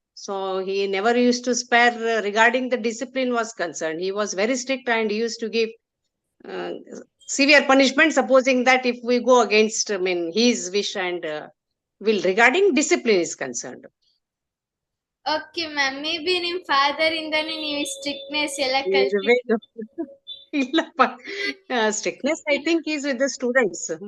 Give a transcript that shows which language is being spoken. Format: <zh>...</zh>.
<en>So he never used to spare regarding the discipline was concerned. He was very strict and he used to give severe punishment, supposing that if we go against, his wish and will regarding discipline is concerned. Okay, ma'am.</en> <kn>Maybe ನಿಮ್ಮ father ಇಂದಾನೆ ನೀವು strictness ಎಲ್ಲ ಕಲ್ತಿದ್ದೀರಾ.</kn> <en>ಇಲ್ಲಪ್ಪ, strictness I think is with the students.</en>